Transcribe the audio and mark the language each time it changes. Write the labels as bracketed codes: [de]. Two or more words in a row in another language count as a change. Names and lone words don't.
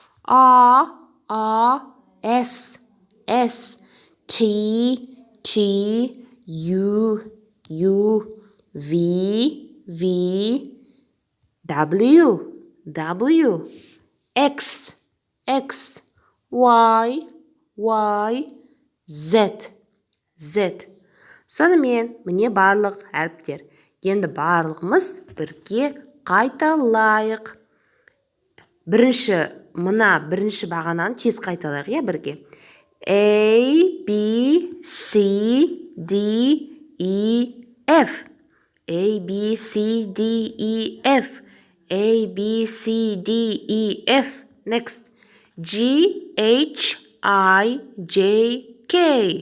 [en] R, S, T, U, V, W, X, Y, Z. [kk] Сонымен міне барлық әріптер. Енді барлығымыз бірге қайталайық. Бірінші бағананы тез қайталайық, бірге. [en] A, B, C, D, E, F. A, B, C, D, E, F. A, B, C, D, E, F. Next. G, H, I, J, K.